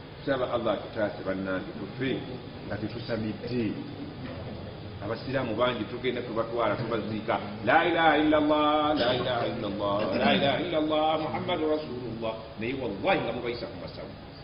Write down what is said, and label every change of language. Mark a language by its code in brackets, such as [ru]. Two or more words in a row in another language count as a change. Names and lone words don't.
[lg] nsaba Allah tutaase bannange tufe nga tetusamidde abasiraamu bangi tugenda tubatwala tubaziika [ar] لا إله إلا الله لا إله إلا الله لا إله إلا الله محمد رسول الله [lg] naye wallahi nga mubayisa ku masabu